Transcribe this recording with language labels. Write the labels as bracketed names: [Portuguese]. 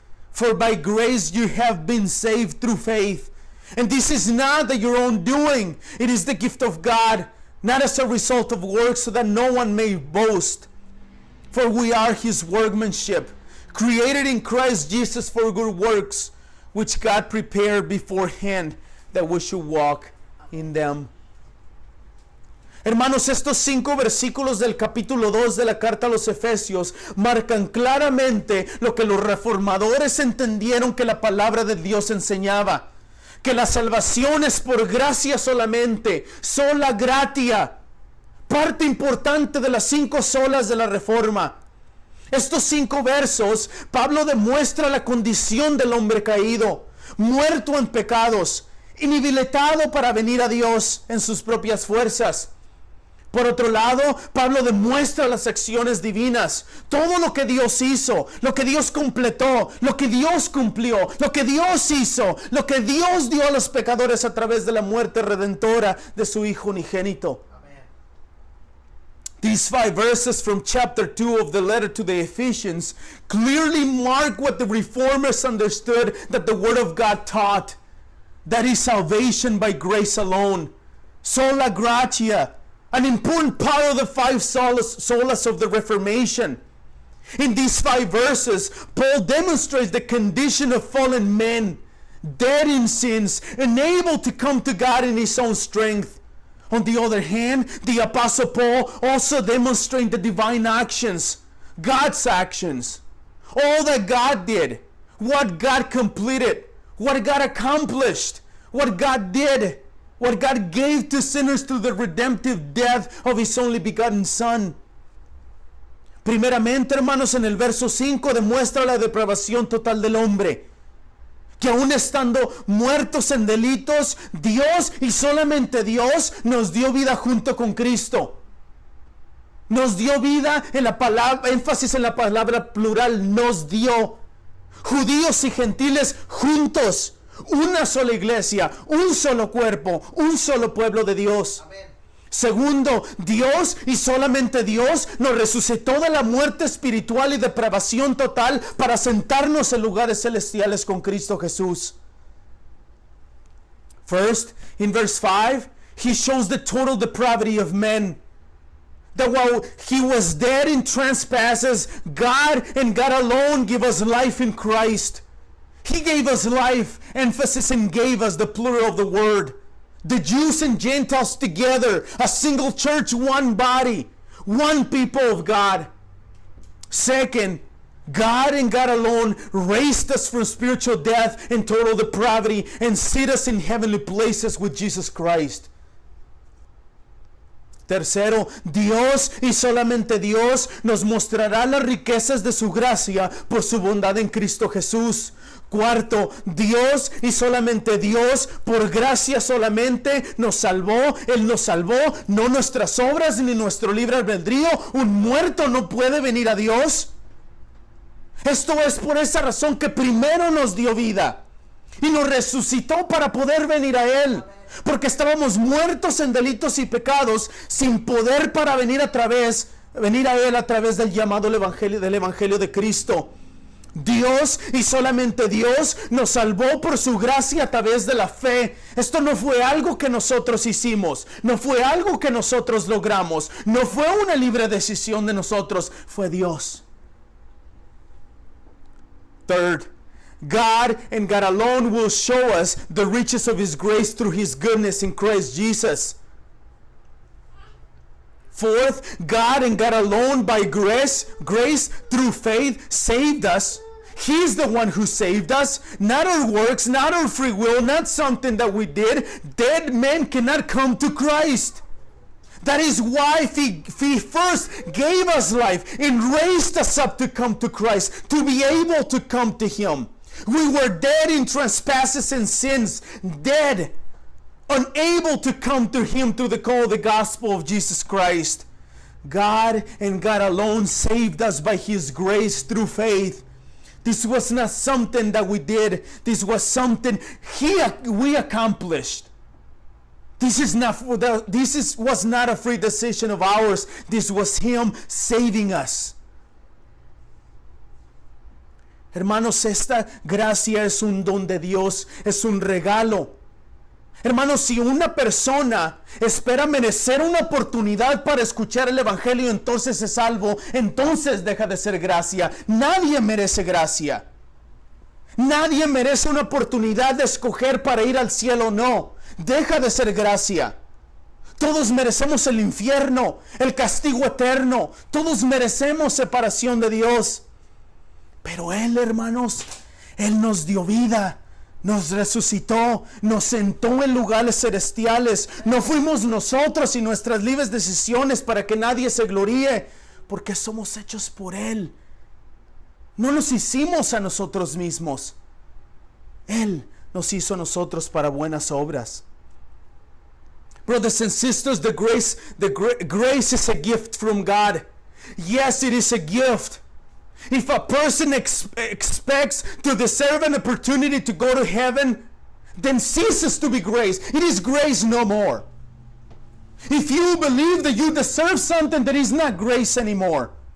[English] For by grace you have been saved through faith, and this is not of your own doing, it is the gift of God, not as a result of works, so that no one may boast. For we are His workmanship, created in Christ Jesus for good works, which God prepared beforehand that we should walk in them. [Spanish] Hermanos, estos 5 versículos del capítulo 2 de la carta a los Efesios marcan claramente lo que los reformadores entendieron que la palabra de Dios enseñaba. Que la salvación es por gracia solamente, sola gratia, parte importante de las 5 solas de la Reforma. Estos 5 versos, Pablo demuestra la condición del hombre caído, muerto en pecados, inhabilitado para venir a Dios en sus propias fuerzas. Por otro lado, Pablo demuestra las acciones divinas, todo lo que Dios hizo, lo que Dios completó, lo que Dios cumplió, lo que Dios hizo, lo que Dios dio a los pecadores a través de la muerte redentora de su Hijo unigénito. [English] These 5 verses from chapter 2 of the letter to the Ephesians clearly mark what the reformers understood that the Word of God taught. That is salvation by grace alone. Sola gratia. An important part of the 5 solas of the Reformation. In these 5 verses, Paul demonstrates the condition of fallen men, dead in sins, unable to come to God in his own strength. On the other hand, the Apostle Paul also demonstrated the divine actions, God's actions. All that God did, what God completed, what God accomplished, what God did, what God gave to sinners through the redemptive death of his only begotten Son. [Spanish] Primeramente, hermanos, en el verso 5 demuestra la depravación total del hombre. Que aún estando muertos en delitos, Dios y solamente Dios nos dio vida junto con Cristo. Nos dio vida en la palabra, énfasis en la palabra plural, nos dio. Judíos y gentiles juntos, una sola iglesia, un solo cuerpo, un solo pueblo de Dios. Amén. Segundo, Dios y solamente Dios nos resucitó de la muerte espiritual y depravación total para sentarnos en lugares celestiales con Cristo Jesús. [English] First, in verse 5, he shows the total depravity of men. That while he was dead in trespasses, God and God alone gave us life in Christ. He gave us life, emphasis in gave us, the plural of the word. The Jews and Gentiles together, a single church, one body, one people of God. Second, God and God alone raised us from spiritual death and total depravity and seated us in heavenly places with Jesus Christ. [Spanish] Tercero, Dios y solamente Dios nos mostrará las riquezas de su gracia por su bondad en Cristo Jesús. Cuarto, Dios y solamente Dios, por gracia solamente, nos salvó. Él nos salvó, no nuestras obras ni nuestro libre albedrío. Un muerto no puede venir a Dios. Esto es por esa razón que primero nos dio vida y nos resucitó para poder venir a Él. Porque estábamos muertos en delitos y pecados, sin poder para venir a Él a través del llamado del Evangelio de Cristo. Dios y solamente Dios nos salvó por su gracia a través de la fe. Esto no fue algo que nosotros hicimos, no fue algo que nosotros logramos, no fue una libre decisión de nosotros, fue Dios. [English] Third, God and God alone will show us the riches of His grace through His goodness in Christ Jesus. Fourth, God and God alone by grace through faith saved us. He's the one who saved us, not our works, not our free will, not something that we did. Dead men cannot come to Christ. That is why he first gave us life and raised us up to come to Christ, to be able to come to Him. We were dead in trespasses and sins, dead, unable to come to Him through the call of the gospel of Jesus Christ. God and God alone saved us by His grace through faith. This was not something that we did. This was something we accomplished. This was not a free decision of ours. This was Him saving us. [Spanish] Hermanos, esta gracia es un don de Dios, es un regalo. Hermanos, si una persona espera merecer una oportunidad para escuchar el Evangelio, entonces es salvo, entonces deja de ser gracia. Nadie merece gracia. Nadie merece una oportunidad de escoger para ir al cielo, no. Deja de ser gracia. Todos merecemos el infierno, el castigo eterno. Todos merecemos separación de Dios. Pero Él, hermanos, Él nos dio vida. Nos resucitó, nos sentó en lugares celestiales. No fuimos nosotros y nuestras libres decisiones para que nadie se gloríe, porque somos hechos por Él. No nos hicimos a nosotros mismos. Él nos hizo a nosotros para buenas obras. [English] Brothers and sisters, the grace is a gift from God. Yes, it is a gift. If a person expects to deserve an opportunity to go to heaven, then ceases to be grace. It is grace no more. If you believe that you deserve something, that is not grace anymore.